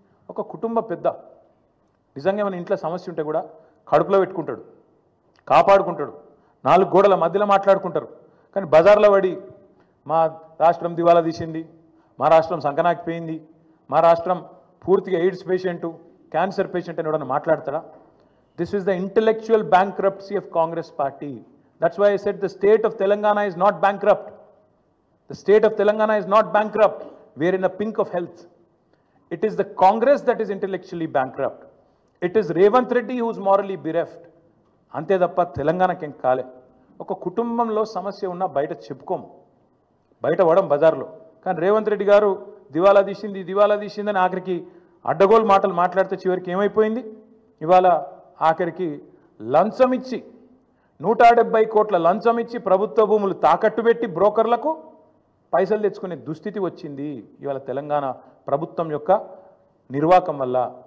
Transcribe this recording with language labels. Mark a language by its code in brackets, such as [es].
[te] ఒక కుటుంబ పెద్ద నిజంగా మన ఇంట్లో సమస్య ఉంటే కూడా కడుపులో పెట్టుకుంటాడు, కాపాడుకుంటాడు, 4 గోడల మధ్యలో మాట్లాడుకుంటారు. కానీ బజార్లో పడి మా రాష్ట్రం దివాలా తీసింది, మా రాష్ట్రం సంకనాకిపోయింది, మా రాష్ట్రం పూర్తిగా ఎయిడ్స్ పేషెంటు, క్యాన్సర్ పేషెంట్ అని ఎవడన్నా మాట్లాడతాడా? [en] This is the intellectual bankruptcy of Congress party. That's why I said the state of Telangana is not bankrupt. The state of Telangana is not bankrupt. We are in a pink of health. It is the Congress that is intellectually bankrupt. It is Revanth Reddy who is morally bereft. [te] అంతే తప్ప తెలంగాణకేం కాలే. ఒక కుటుంబంలో సమస్య ఉన్నా బయట చెప్పుకోము, బయట పడం బజార్లో. కానీ రేవంత్ రెడ్డి గారు దివాలా తీసిందని ఆఖరికి అడ్డగోలు మాటలు మాట్లాడితే చివరికి ఏమైపోయింది? ఇవాళ ఆఖరికి లంచం ఇచ్చి 170 కోట్ల లంచం ఇచ్చి ప్రభుత్వ భూములు తాకట్టు పెట్టి బ్రోకర్లకు పైసలు తెచ్చుకునే దుస్థితి వచ్చింది ఇవాళ తెలంగాణ ప్రభుత్వం యొక్క నిర్వాకం వల్ల.